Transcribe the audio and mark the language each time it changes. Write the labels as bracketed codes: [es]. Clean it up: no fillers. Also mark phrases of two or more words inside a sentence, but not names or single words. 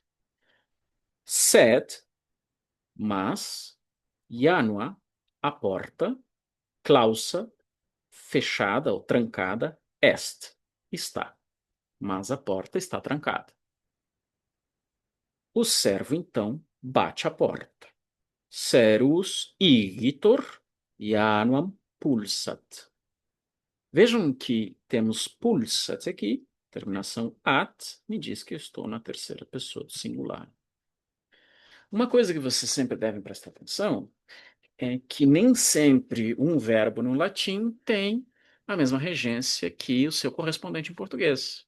[pt] Sed, mas, Janua, a porta, clausa, fechada ou trancada, est, está. Mas a porta está trancada. O servo, então, bate a porta. [la] Servus igitur, Januam pulsat. [pt] Vejam que temos pulsat aqui, terminação at, me diz que eu estou na terceira pessoa do singular. Uma coisa que vocês sempre devem prestar atenção é que nem sempre um verbo no latim tem a mesma regência que o seu correspondente em português.